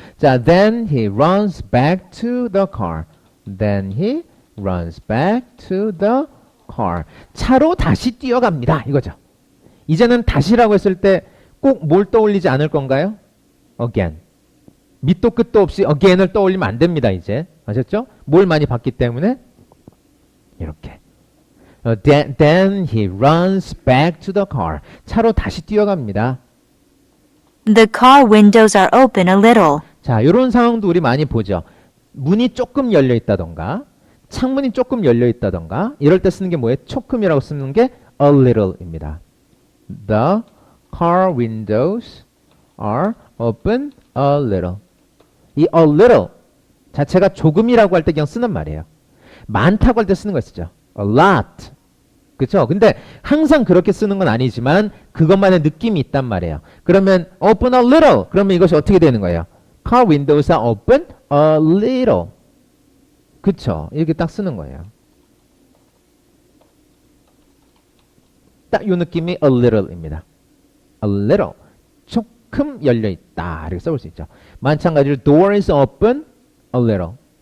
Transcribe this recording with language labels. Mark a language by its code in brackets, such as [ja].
[en] 자, then he runs back to the car. Then he runs back to the car. [ko] 차로 다시 뛰어갑니다. 이거죠. 이제는 다시라고 했을 때 꼭 뭘 떠올리지 않을 건가요? [en] again. [ko] 밑도 끝도 없이 again을 떠올리면 안 됩니다. 이제. 아셨죠? 뭘 많이 봤기 때문에 이렇게. [en] Then he runs back to the car. [ko] 차로 다시 뛰어갑니다. [en] The car windows are open a little. [ko] 자, 이런 상황도 우리 많이 보죠. 문이 조금 열려 있다던가 창문이 조금 열려 있다던가 이럴 때 쓰는 게 뭐예요? 조금이라고 쓰는 게 [en] a little [ko] 입니다. [en] The car windows are open a little. [ko] 이 [en] a little [ko] 자체가 조금이라고 할 때 그냥 쓰는 말이에요. 많다고 할 때 쓰는 거 쓰죠. [en] a lot. [ko] 그렇죠? 근데 항상 그렇게 쓰는 건 아니지만 그것만의 느낌이 있단 말이에요. 그러면 [en] open a little. [ko] 그러면 이것이 어떻게 되는 거예요? [en] Car windows are open a little. [ko] 그쵸? 이렇게 딱 쓰는 거예요. 딱 이 느낌이 [en] a little [ko] 입니다. [en] a little. [ko] 조금 열려있다. 이렇게 써볼 수 있죠. 마찬가지로 [en] door is open a little.